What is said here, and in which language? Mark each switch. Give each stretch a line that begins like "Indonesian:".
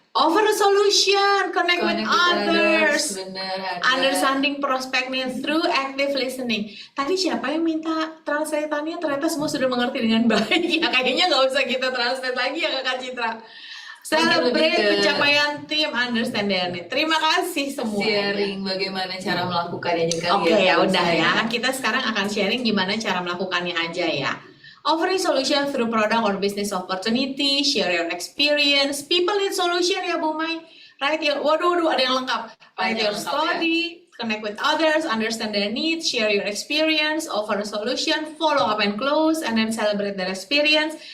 English: Offer a solution, connect with others.
Indonesian: Benar,
English: Understanding prospectnya through active listening.
Indonesian: Tadi siapa yang minta translatannya? Ternyata semua sudah mengerti dengan baik. Ya kayaknya nggak usah kita translate lagi ya kakak Citra.
English: Celebrate
Indonesian: pencapaian tim,
English: understand their need.
Indonesian: Terima kasih semua. Sharing bagaimana cara melakukannya juga. Oke, ya udah ya. Kita sekarang akan sharing gimana cara melakukannya aja ya.
English: Offering solution through product or business opportunity, share your experience. People need solution ya Bu Mai. Write your,
Indonesian: waduh, ada yang lengkap.
English: Write your story, connect with others, understand their needs, share your experience, offer a solution, follow up and close, and then celebrate their experience.